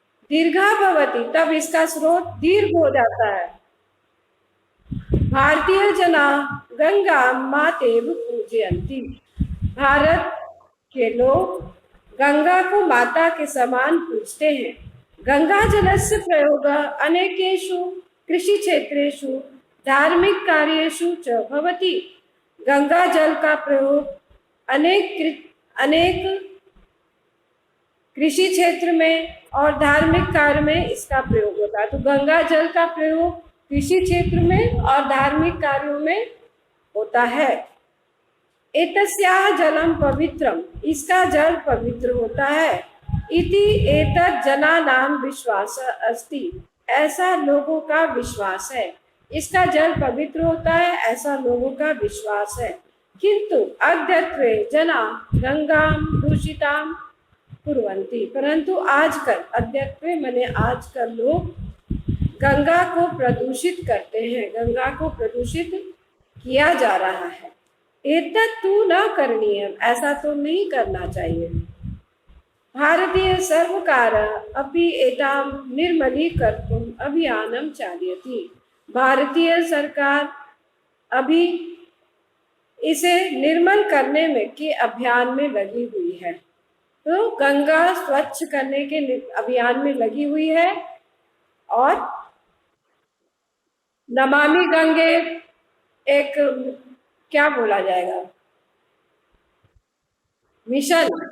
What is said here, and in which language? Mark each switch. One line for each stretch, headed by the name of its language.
Sanskrit: दीर्घा भवति,
Hindi: तब इसका स्रोत दीर्घ हो जाता है।
Sanskrit: भारतीय जना गंगा मातेव पूजयन्ति।
Hindi: भारत के लोग गंगा को माता के समान पूजते हैं।
Sanskrit: गंगा जलस्य प्रयोग अनेकेषु कृषि क्षेत्रेषु धार्मिक कार्येषु च भवति।
Hindi: गंगा जल का प्रयोग अनेक कृषि क्षेत्र में और धार्मिक कार्य में इसका प्रयोग होता है। तो गंगा जल का प्रयोग कृषि क्षेत्र में और धार्मिक कार्यों में होता है।
Sanskrit: एतस्याः जलम पवित्रम,
Hindi: इसका जल पवित्र होता है।
Sanskrit: इति एतत् जनानां विश्वास अस्ति,
Hindi: ऐसा लोगों का विश्वास है। इसका जल पवित्र होता है, ऐसा लोगों का विश्वास है।
Sanskrit: किंतु अद्यत्वे जना गंगां दूषितां कुर्वन्ति,
Hindi: परंतु आजकल, अद्यत्वे माने आजकल, लोग गंगा को प्रदूषित करते हैं। गंगा को प्रदूषित किया जा रहा है।
Sanskrit: एतत् तु न करणीयम्,
Hindi: ऐसा तो नहीं करना चाहिए।
Sanskrit: भारतीय सर्वकार अपि एतां निर्मलीकर्तुम् अभियानं चालयति।
Hindi: भारतीय सरकार अभी इसे निर्मल करने में के अभियान में लगी हुई है। तो गंगा स्वच्छ करने के अभियान में लगी हुई है। और नमामि गंगे एक, क्या बोला जाएगा, मिशन।